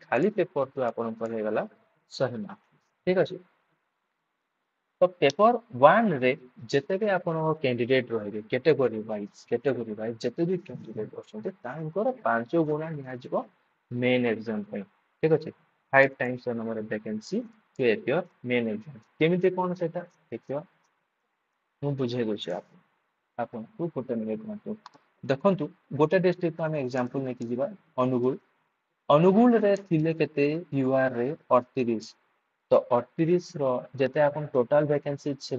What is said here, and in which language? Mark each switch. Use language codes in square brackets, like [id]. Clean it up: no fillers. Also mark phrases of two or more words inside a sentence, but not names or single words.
[or] ଖାଲି ପେପର 2 ଆପଣଙ୍କର ହେଇଗଲା 100 ମାର୍କ ଠିକ ଅଛି ତ ପେପର 1 ରେ ଯେତେ ବି ଆପଣଙ୍କ କ୍ୟାଣ୍ଡିଡେଟ ରହିବେ [en] category wise [or] ଯେତେ ବି କ୍ୟାଣ୍ଡିଡେଟ ଅଛନ୍ତି ତାଙ୍କର 5 ଗୁଣା ନିଆଯିବ [en] main exam [or] ପାଇଁ ଠିକ ଅଛି [en] 5 times the number of vacancy to appear main exam [or] କେମିତି କଣ ସେଟା ଦେଖିବା ମୁଁ ବୁଝେଇ ଦଉଛି ଆପଣଙ୍କୁ ଗୋଟେ ମିନିଟ କୁହନ୍ତୁ ଦେଖନ୍ତୁ ଗୋଟେ ଡିଷ୍ଟ୍ରିକ୍ଟ ଆମେ ଏକ୍ଜାମ୍ପଲ ନେଇକି ଯିବା ଅନୁଗୁଳ ଅନୁଗୁଳରେ ଥିଲେ କେତେ ୟୁଆର ରେ 38 ତ 38 ର ଯେତେ ଆପଣ [en] total vacancy